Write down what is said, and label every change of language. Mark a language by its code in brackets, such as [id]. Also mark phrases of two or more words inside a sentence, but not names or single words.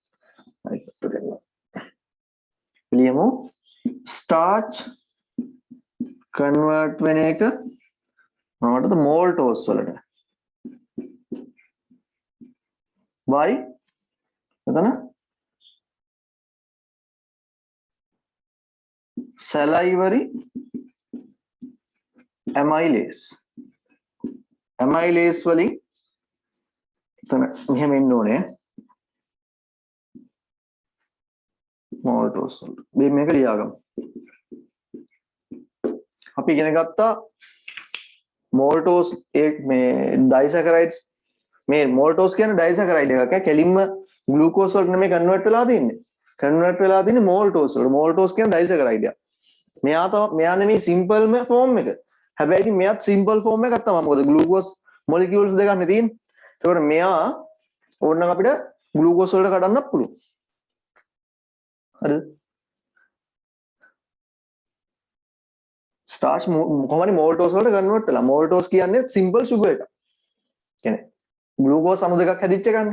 [si] ලියමු [en] starch convert [si] වෙන එක මොනවටද? මෝල්ටෝස් වලට. by එතන [en] salivary amylase. [si] amylase වලින් එතන මෙහෙම එන්න ඕනේ. maltose වලට. මේක ලියාගමු. අපි ඉගෙන ගත්තා maltose මේ disaccharides මේ maltose කියන්නේ disaccharides එකක්. කෙලින්ම glucose වලට නෙමෙයි convert වෙලා තින්නේ. convert වෙලා තින්නේ maltose වලට. maltose කියන්නේ disaccharides එකක්. මෙයා නෙමෙයි [en] simple form [si] එක. හැබැයි ඉතින් මෙයාත් [en] simple form [si] එකක් තමයි. මොකද [en] glucose molecules [si] දෙකක් නේ තියෙන්නේ. ඒකට මෙයා ඕනනම් අපිට glucose වලට කඩන්නත් පුළුවන්. හරිද? starch කොහොමද maltose වලට convert වෙලා. maltose කියන්නේ [en] simple sugar [si] එකක්. කියන්නේ glucose අණු දෙකක් හැදිච්ච එකනේ.